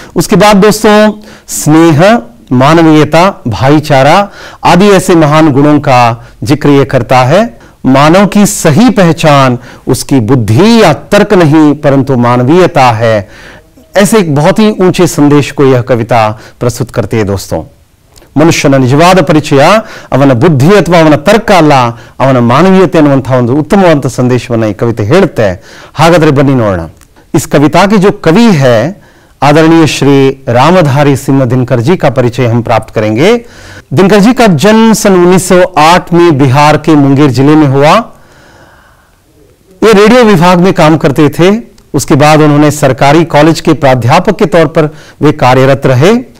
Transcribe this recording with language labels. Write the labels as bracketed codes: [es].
[hi] उसके बाद दोस्तों, स्नेह, मानवीयता, भाईचारा आदि ऐसे महान गुणों का जिक्र यह करता है। मानव की सही पहचान उसकी बुद्धि या तर्क नहीं परंतु मानवीयता है। ऐसे एक बहुत ही ऊंचे संदेश को यह कविता प्रस्तुत करती है। [kn] दोस्तों, ಮನುಷ್ಯನ ನಿಜವಾದ ಪರಿಚಯ ಅವನ ಬುದ್ಧಿ ಅಥವಾ ಅವನ ತರ್ಕ ಅಲ್ಲ, ಅವನ ಮಾನವೀಯತೆ ಅನ್ನುವಂತಹ ಒಂದು ಉತ್ತಮವಾದ ಸಂದೇಶವನ್ನು ಈ ಕವಿತೆ ಹೇಳುತ್ತೆ। ಹಾಗಾದ್ರೆ ಬನ್ನಿ ನೋಡೋಣ। [hi] इस कविता के जो कवि है आदरणीय श्री रामधारी सिंह दिनकर जी का परिचय हम प्राप्त करेंगे। दिनकर जी का जन्म सन 1908 में बिहार के मुंगेर जिले में हुआ। ये रेडियो विभाग में काम करते थे। उसके बाद उन्होंने सरकारी कॉलेज के प्राध्यापक के तौर पर वे कार्यरत रहे।